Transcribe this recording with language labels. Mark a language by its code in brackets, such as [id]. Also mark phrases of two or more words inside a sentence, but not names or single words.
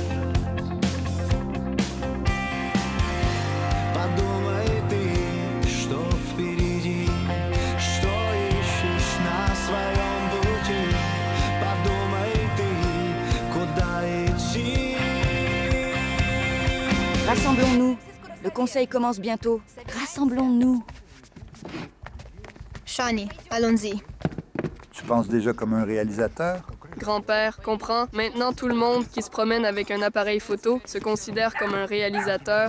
[ru] Подумай ты, что впереди, что ищешь на своем пути. Подумай ты, куда идти. [fr] Rassemblons-nous. Le conseil commence bientôt. Rassemblons-nous. Shani, allons-y. Tu penses déjà comme un réalisateur? Grand-père, comprends, maintenant tout le monde qui se promène avec un appareil photo se considère comme un réalisateur.